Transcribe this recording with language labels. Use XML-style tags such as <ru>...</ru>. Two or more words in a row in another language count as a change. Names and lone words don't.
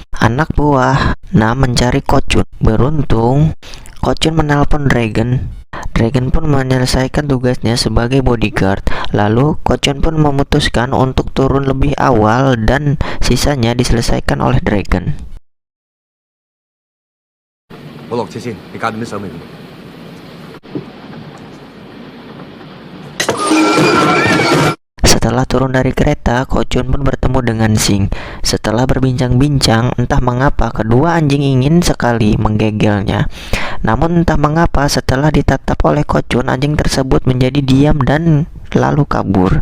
<id>Anak buah Nam mencari Kochun. Beruntung Ko Chun menelpon Dragon. Dragon pun menyelesaikan tugasnya sebagai bodyguard. Lalu Ko Chun pun memutuskan untuk turun lebih awal dan sisanya diselesaikan oleh Dragon.</id> <yue>我落車先，你搞掂啲手尾。</yue> <id>Setelah turun dari kereta, Ko Chun pun bertemu dengan Sing. Setelah berbincang-bincang, entah mengapa kedua anjing ingin sekali menggegelnya. Namun entah mengapa setelah ditatap oleh Ko Chun, anjing tersebut menjadi diam dan lalu kabur.</id>